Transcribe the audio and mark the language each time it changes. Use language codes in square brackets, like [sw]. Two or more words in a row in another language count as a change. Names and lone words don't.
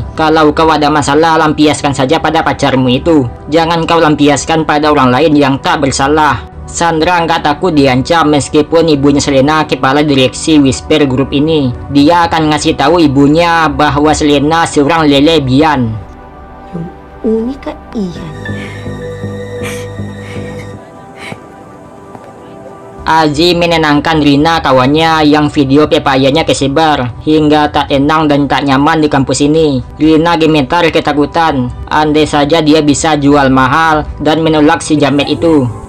[id] Kalau kau ada masalah, lampiaskan saja pada pacarmu itu. Jangan kau lampiaskan pada orang lain yang tak bersalah. Sandra nggak takut diancam meskipun ibunya Selena kepala direksi Whisper Group ini. Dia akan ngasih tahu ibunya bahwa Selena seorang lelebian. [tl] Yung unika iyan. [id] Aji menenangkan Rina kawannya yang video pepayanya kesebar hingga tak tenang dan tak nyaman di kampus ini. Rina gemetar ketakutan. Andai saja dia bisa jual mahal dan menolak si jamet itu.